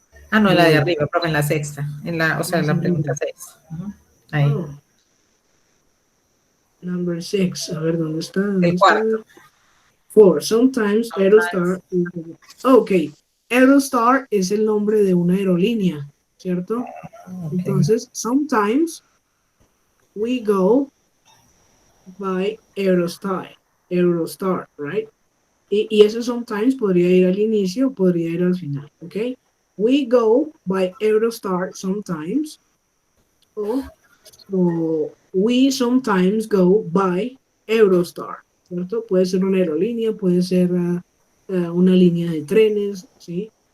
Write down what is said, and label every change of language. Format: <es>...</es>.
<es>Ah, no, en la de arriba, profe, en la sexta. En la, o sea, en la pregunta 6. Ahí. Oh. Number 6. A ver, ¿dónde está? ¿Dónde El está? cuarto.</es> <en>4. Sometimes Aerostar. Ok.</en> <es>Aerostar es el nombre de una aerolínea, ¿cierto? Ok.</es> <en>Entonces, sometimes we go by Aerostar, right?</en> <es>Y ese sometimes podría ir al inicio o podría ir al final, ¿ok?</es> <en>We go by Aerostar sometimes, o we sometimes go by Eurostar, ¿cierto?</en> <es>Puede ser una aerolínea, puede ser una línea de trenes, ¿sí?</es>